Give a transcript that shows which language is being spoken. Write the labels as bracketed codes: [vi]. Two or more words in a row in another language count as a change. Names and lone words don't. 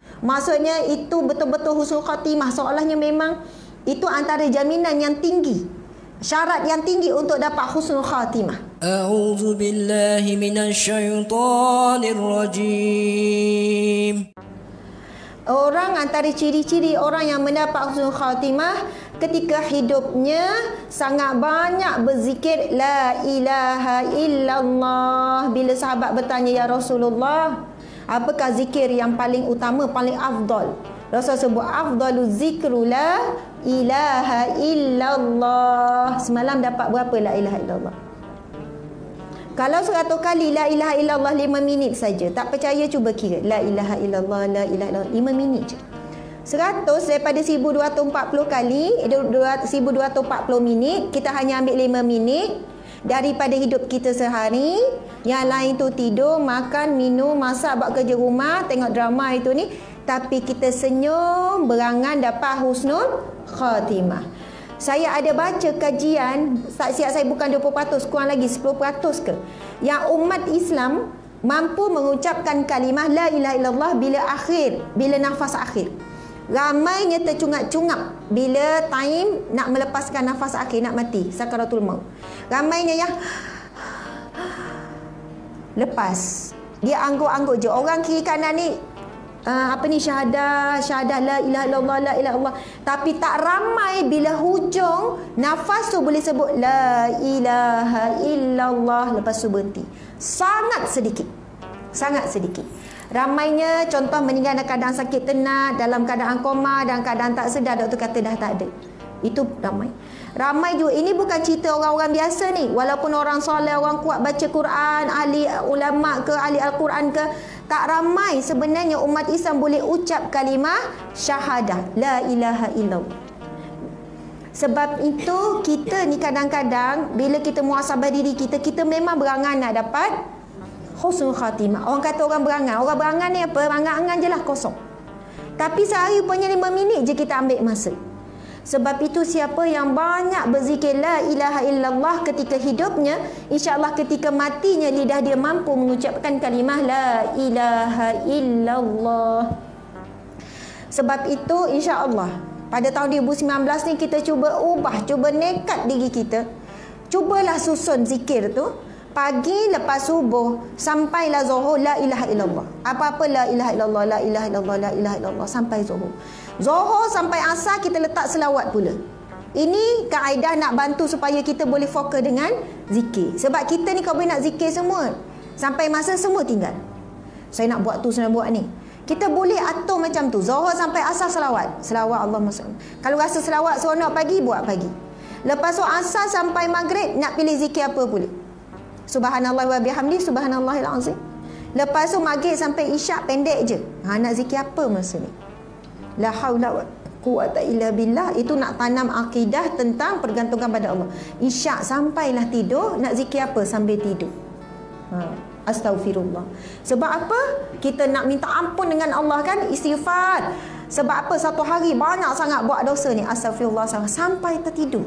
[ms] Maksudnya itu betul-betul [ar] حسن الخاتمة. [ms] Seolahnya memang itu antara jaminan yang tinggi, syarat yang tinggi untuk dapat [ar] حسن الخاتمة. أعوذ بالله من الشيطان الرجيم. [ms] Orang antara ciri-ciri orang yang mendapat [ar] حسن الخاتمة [ms] ketika hidupnya sangat banyak berzikir [ar] لا إله إلا الله. [ms] Bila sahabat bertanya, [ar] يا رسول الله, [ms] apakah zikir yang paling utama, paling afdal? Rasul sebut [ar] أفضل الذكر لا إله إلا الله. [ms] Semalam dapat berapa [ar] لا إله إلا الله? [ms] Kalau 100 kali [ar] لا إله إلا الله [ms] 5 minit saja. Tak percaya cuba kira. [ar] لا إله إلا الله، لا إله إلا الله [ms] 5 minit je. 100 daripada 1240 kali, 1240 minit, kita hanya ambil 5 minit daripada hidup kita sehari. Yang lain tu tidur, makan, minum, masak, buat kerja rumah, tengok drama itu ni. Tapi kita senyum, berangan dapat [ar] حسن الخاتمة. [ms] Saya ada baca kajian, tak siap saya bukan 20%, kurang lagi 10% ke, yang umat Islam mampu mengucapkan kalimah [ar] لا إله إلا الله [ms] bila nafas akhir. Ramainya tercungap-cungap bila time nak melepaskan nafas akhir, nak mati, [ar] سكرات الموت. [ms] Ramainya yang lepas, dia angguk-angguk je. Orang kiri kanan ni syahadah [ar] لا إله إلا الله، لا إله إلا الله. [ms] Tapi tak ramai bila hujung nafas tu boleh sebut [ar] لا إله إلا الله, [ms] lepas tu berhenti. Sangat sedikit. Ramainya contoh meninggal dalam keadaan sakit tenat, dalam keadaan koma, dalam keadaan tak sedar, doktor kata dah tak ada. Itu ramai juga. Ini bukan cerita orang-orang biasa ni. Walaupun orang soleh, orang kuat baca Quran, ahli ulama ke, ahli Al-Quran ke, tak ramai sebenarnya umat Islam boleh ucap kalimah syahadah [ar] لا إله إلا الله. [ms] Sebab itu kita ni kadang-kadang bila kita muhasabah diri kita, kita memang berangan nak dapat [ar] حسن الخاتمة. [ms] Orang kata orang berangan ni apa? Angan-angan je lah, kosong. Tapi sehari punya 5 minit je kita ambil masa. Sebab itu siapa yang banyak berzikir [ar] لا إله إلا الله [ms] ketika hidupnya, insya-Allah ketika matinya lidah dia mampu mengucapkan kalimah [ar] لا إله إلا الله. [ms] Sebab itu insya-Allah pada tahun 2019 ni kita cuba ubah, cuba nekat diri kita. Cubalah susun zikir tu pagi lepas subuh sampailah zuhur [ar] لا إله إلا الله. Apa-apa لا إله إلا الله، لا إله إلا الله، لا إله إلا الله [ms] sampai zuhur. Zuhur sampai asar kita letak selawat pula. Ini kaedah nak bantu supaya kita boleh fokus dengan zikir. Sebab kita ni kalau boleh nak zikir semua, sampai masa semua tinggal. Saya nak buat tu, saya nak buat ni. Kita boleh atur macam tu. Zuhur sampai asar selawat. Selawat [ar] اللهم صل. [ms] Kalau rasa selawat seronok pagi, buat pagi. Lepas tu asar sampai maghrib nak pilih zikir apa pula. [ar] سبحان الله وبحمده، سبحان الله العظيم. [ms] Lepas tu maghrib sampai isyak pendek je. Nak zikir apa masa ni? [ar] لا حول ولا قوة إلا بالله. [ms] Itu nak tanam akidah tentang pergantungan pada Allah. Isyak sampailah tidur, nak zikir apa sambil tidur? Astaghfirullah. Sebab apa? Kita nak minta ampun dengan Allah kan, istighfar. Sebab apa? Satu hari banyak sangat buat dosa ni. Astaghfirullah sampai tertidur.